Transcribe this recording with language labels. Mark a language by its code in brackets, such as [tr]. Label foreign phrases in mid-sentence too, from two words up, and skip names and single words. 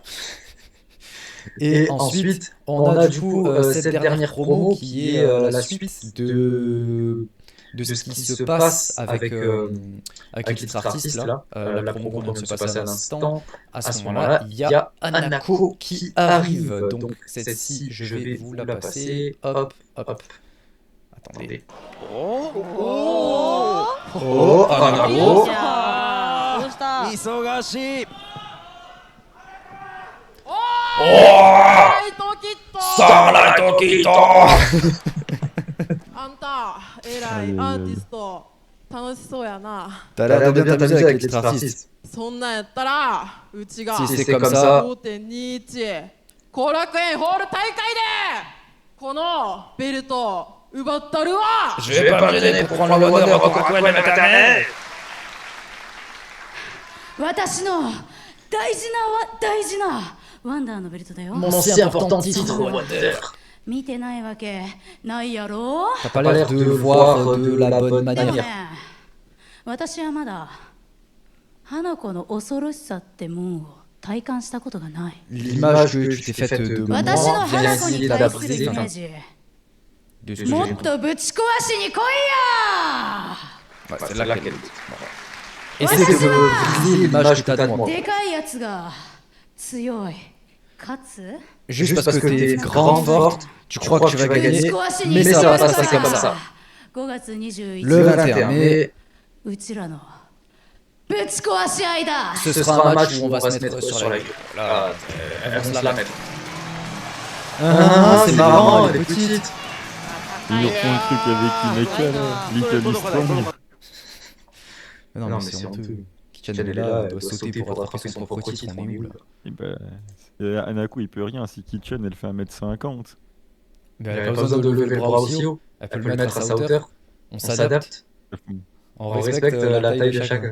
[fr] Et ensuite, on a du coup cette dernière promo qui est la suite de ce qui se passe avec les titres artistes là. La promo qu'on vient de se passer à l'instant. À ce moment-là, il y a Hanako qui arrive. Donc celle-ci, je vais vous la passer. Hop, hop. Attendez. Oh, Hanako. [ja] 忙しい。スターライトキット。あんた、えらいアーティスト、楽しそうやな。 [fr] T'as l'air de bien t'amuser avec les titres artistes. [ja] そんなんやったら、うちが [fr] Si c'est comme ça. [ja] 5.21 後楽園ホール大会でこのベルト奪ったるわ。 [fr] Je vais pas me gêner pour prendre l'honneur au Coca-Cola de cette année. [ja] 私の大事なワンダーのベルトだよ。 [fr] Mon si important titre Wonder. [ja] 見てないわけないやろ。 [fr] T'as pas l'air de voir de la bonne manière. [ja] 私はまだ花子の恐ろしさってもんを体感したことがない。 [fr] L'image que tu t'es faite de moi [ja] 私の花子 [fr] vient [ja] に [fr] essayer [ja] 対する [fr] d'abriser [ja] イメージ。 [fr] de ce que [ja] も [fr] j'ai [ja] っ [fr] compris. [ja] とぶち壊しに来いや。 [fr] Ouais, c'est là qu'elle essaie de briser l'image que t'as de moi. [ja] でかいやつが強い。勝つ [fr] Juste parce que t'es grande, forte, tu crois que tu vas gagner, mais ça va pas se passer comme ça. [ja] 5 月21日 [fr] Le 21 mai, [ja] うちらのぶち壊し合いだ。 [fr] ce sera un match où on va se mettre sur la gueule. Là, elles vont se la mettre. Ah, c'est marrant, elle est petite. Ils nous refont un truc avec Inaka, là. [en] Little is Strong. [fr] Non, mais c'est honteux. Kichan est là, elle doit sauter pour rattraper son propre titre, on est où là? Et bah, Hanako, il peut rien. Si Kitchen, elle fait 1m50. Mais elle a pas besoin de lever le bras aussi haut. Elle peut le mettre à sa hauteur. On s'adapte. On respecte la taille de chacun.